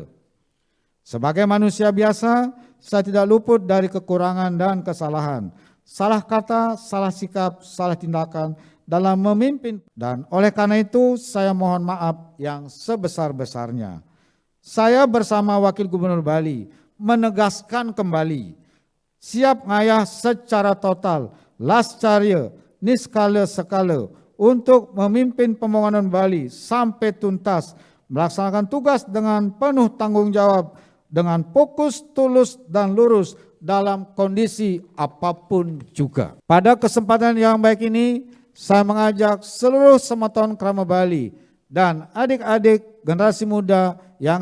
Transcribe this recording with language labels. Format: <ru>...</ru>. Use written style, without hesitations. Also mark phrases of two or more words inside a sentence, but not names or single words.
<id>Sebagai manusia biasa, saya tidak luput dari kekurangan dan kesalahan, salah kata, salah sikap, salah tindakan dalam memimpin, dan oleh karena itu saya mohon maaf yang sebesar-besarnya. Saya bersama Wakil Gubernur Bali menegaskan kembali siap ngayah secara total, lascarya,</id> <ban>niskala sekala</ban> <id>untuk memimpin pembangunan Bali sampai tuntas, melaksanakan tugas dengan penuh tanggung jawab, dengan fokus, tulus, dan lurus dalam kondisi apapun juga. Pada kesempatan yang baik ini, saya mengajak seluruh sematon Krama Bali dan adik-adik generasi muda yang</id>